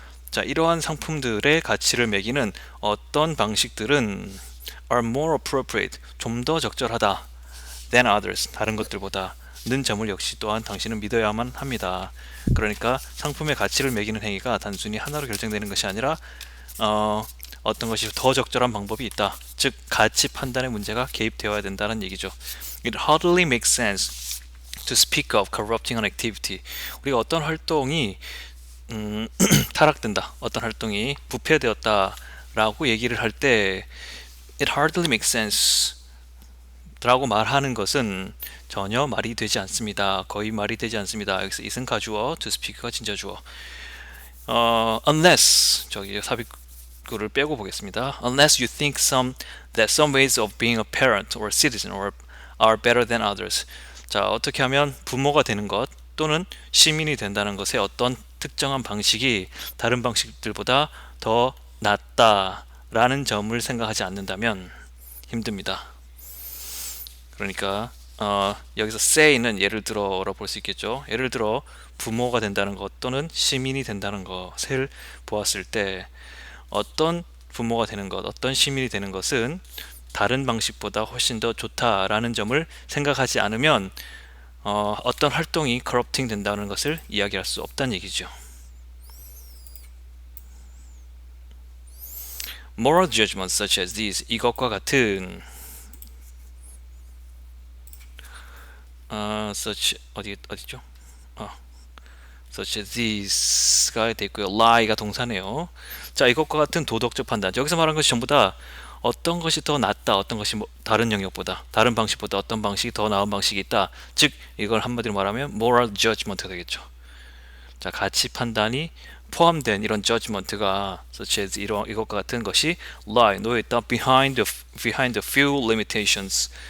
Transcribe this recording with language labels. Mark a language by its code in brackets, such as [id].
[ko] 자 이러한 상품들의 가치를 매기는 어떤 방식들은 [en] are more appropriate, [ko] 좀 더 적절하다 [en] than others, [ko] 다른 것들보다 는 점을 역시 또한 당신은 믿어야만 합니다. 그러니까 상품의 가치를 매기는 행위가 단순히 하나로 결정되는 것이 아니라 어떤 것이 더 적절한 방법이 있다. 즉 가치 판단의 문제가 개입되어야 된다는 얘기죠. [en] It hardly makes sense to speak of corrupting an activity. [ko] 우리가 어떤 활동이 타락된다, 어떤 활동이 부패되었다라고 얘기를 할 때 [en] It hardly makes sense [ko] 라고 말하는 것은 전혀 말이 되지 않습니다. 거의 말이 되지 않습니다. 여기서 it은 가주어, to speak가 진짜주어. Unless 저기 삽입구를 빼고 보겠습니다. [en] Unless you think that some ways of being a parent or citizen are better than others. [ko] 자, 어떻게 하면 부모가 되는 것 또는 시민이 된다는 것의 어떤 특정한 방식이 다른 방식들보다 더 낫다라는 점을 생각하지 않는다면 힘듭니다. 그러니까 여기서 say는 예를 들어로 볼 수 있겠죠. 예를 들어 부모가 된다는 것 또는 시민이 된다는 것을 보았을 때 어떤 부모가 되는 것, 어떤 시민이 되는 것은 다른 방식보다 훨씬 더 좋다라는 점을 생각하지 않으면 어떤 활동이 corrupting 된다는 것을 이야기할 수 없다는 얘기죠. [en] Moral judgments such as these, [ko] 이것과 같은 [en] such 어디죠? [ko] such as these가 돼 있고요. lie가 동사네요. 자, 이것과 같은 도덕적 판단. 여기서 말한 것이 전부 다 어떤 것이 더 낫다, 어떤 것이 다른 영역보다, 다른 방식보다 어떤 방식이 더 나은 방식이 있다. 즉, 이걸 한마디로 말하면 moral judgment가 되겠죠. 자, 가치 판단이 포함된 이런 judgment가 such as 이것과 같은 것이 lie, 놓여 있다 [en] behind the few limitations.